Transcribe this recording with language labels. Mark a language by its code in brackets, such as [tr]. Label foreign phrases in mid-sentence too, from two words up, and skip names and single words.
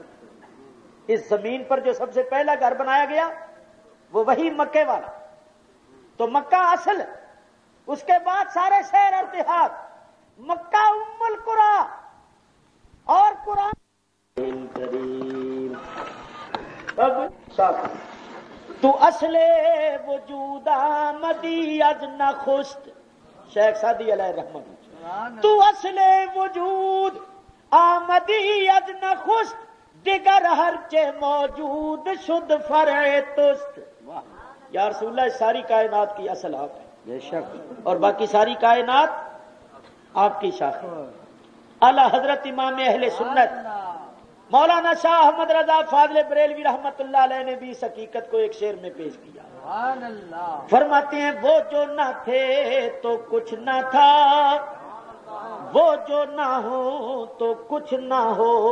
[ur] اس زمین پر جو سب سے پہلا گھر بنایا گیا وہ وہی مکے والا. تو مکہ اصل، اس کے بعد سارے شہر اور دیہات. مکہ [ar] ام القرآن [ur] اور قرآن کریم. [fa] تو اصل وجود آمدی از نخست، شیخ سعدی علیہ رحمت. تو اصل وجود آمدی از نخست، دیگر ہر چے موجود شد فرع تست. [ar] یا رسول اللہ، [ur] ساری کائنات کی اصل آپ ہے بے شک، اور باقی ساری کائنات آپ کی شاخ ہے. اعلی حضرت امام اہل سنت مولانا شاہ احمد رضا فاضل بریلوی [ar] رحمت اللہ علیہ [ur] نے بھی اس حقیقت کو ایک شعر میں پیش کیا. فرماتے ہیں وہ جو نہ تھے تو کچھ نہ تھا، وہ جو نہ ہو تو کچھ نہ ہو،